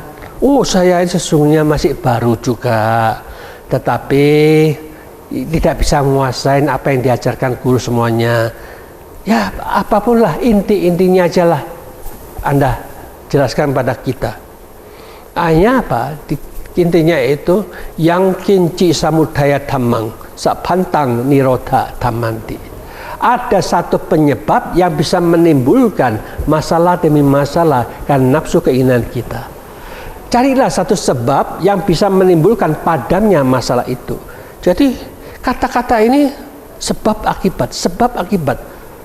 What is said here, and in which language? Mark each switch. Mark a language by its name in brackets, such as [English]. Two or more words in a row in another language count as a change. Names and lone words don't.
[Indonesian] Oh, saya sesungguhnya masih baru juga, tetapi tidak bisa menguasai apa yang diajarkan guru semuanya. Ya apapun lah, intinya aja lah Anda jelaskan pada kita. Hanya apa? Intinya itu [Pali] yang kinci samudaya dhammang sapantang nirodha dhammanti. [Indonesian] Ada satu penyebab yang bisa menimbulkan masalah demi masalah karena nafsu keinginan kita. Carilah satu sebab yang bisa menimbulkan padamnya masalah itu. Jadi kata-kata ini sebab akibat.